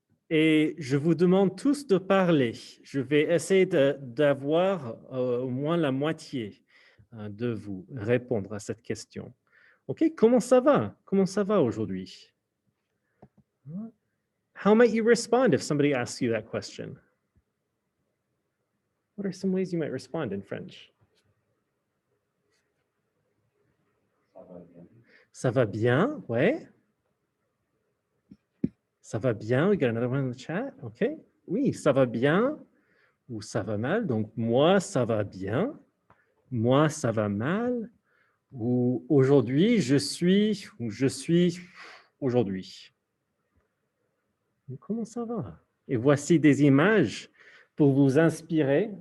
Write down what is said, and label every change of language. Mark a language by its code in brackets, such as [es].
[fr] Et je vous demande tous de parler. Je vais essayer d'avoir au moins la moitié de vous répondre à cette question. OK, comment ça va? Comment ça va aujourd'hui? [en] How might you respond if somebody asks you that question? What are some ways you might respond in French? [fr] Ça va bien, ouais. Ça va bien. [en] We got another one in the chat. OK. [fr] Oui, ça va bien ou ça va mal. Donc, moi, ça va bien. Moi, ça va mal. Ou aujourd'hui, je suis ou je suis aujourd'hui. Comment ça va? Et voici des images pour vous inspirer.